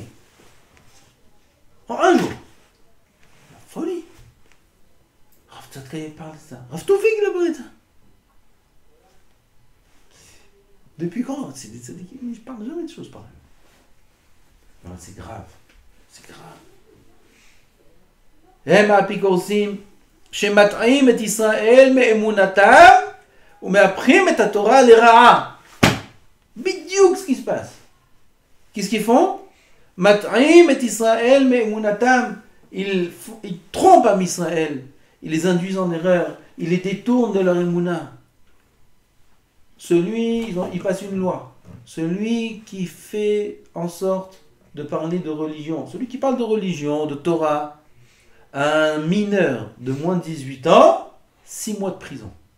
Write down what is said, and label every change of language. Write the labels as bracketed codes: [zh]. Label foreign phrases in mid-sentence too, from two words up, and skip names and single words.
[fr] En un jour. La folie. Rav Tzadkaï parle de ça. Rav Toufik le bride. Depuis quand? C'est des tzadikim, je parle jamais de choses pareilles. Non, c'est grave. C'est grave. [he] הם האפיקורסים שמטעים את ישראל מאמונתם ומהפכים את התורה לרעה. [fr] בדיוק ce qui se passe. Qu'est-ce qu'ils font? [he] מטעים את ישראל מאמונתם. [fr] Ils trompent à Israël. Ils les induisent en erreur. Ils les détournent de leur émouna. Il passe une loi. Celui qui fait en sorte de parler de religion, celui qui parle de religion, de Torah, un mineur de moins de 18 ans, 6 mois de prison.